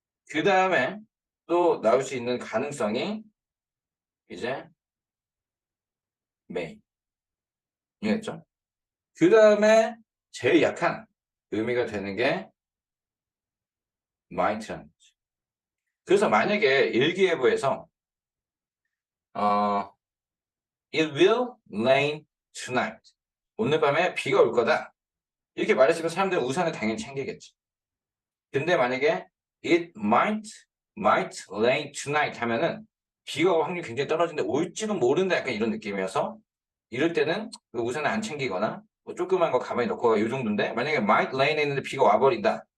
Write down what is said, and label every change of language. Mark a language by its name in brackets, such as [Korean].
[Korean] 그 다음에 또 나올 수 있는 가능성이 이제 may. 이해했죠? 그 다음에 제일 약한 의미가 되는 게 might라는 거죠. 그래서 만약에 일기예보에서 [English] It will rain tonight. [Korean] 오늘 밤에 비가 올 거다. 이렇게 말했으면 사람들은 우산을 당연히 챙기겠지. 근데 만약에 [English] It might rain tonight [Korean] 하면은 비가 올 확률이 굉장히 떨어지는데 올지도 모른다 약간 이런 느낌이어서 이럴 때는 그 우산을 안 챙기거나 뭐 조그만 거 가만히 넣고 가 이 정도인데 만약에 might rain 했는데 비가 와버린다.